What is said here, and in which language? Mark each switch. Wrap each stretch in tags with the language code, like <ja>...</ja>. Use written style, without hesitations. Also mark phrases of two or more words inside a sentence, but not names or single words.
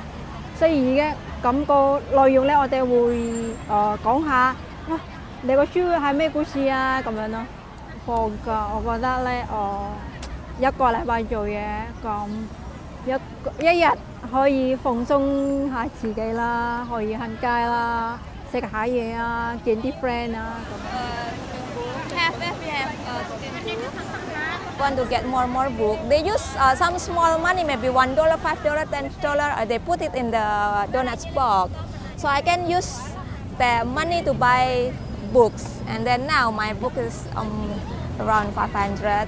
<yue>所以而家咁個內容咧，我哋會講下，哇，你個書係咩故事啊咁樣咯。放假我覺得咧，一個禮拜做嘢，咁一日可以放鬆下自己啦，可以行街啦，食下嘢啊，見啲 friend 啊咁。</yue> <en>Want to get more book. They use some small money, maybe $1, $5, $10. They put it in the donuts box, so I can use the money to buy books. And then now my book is around 500.</en>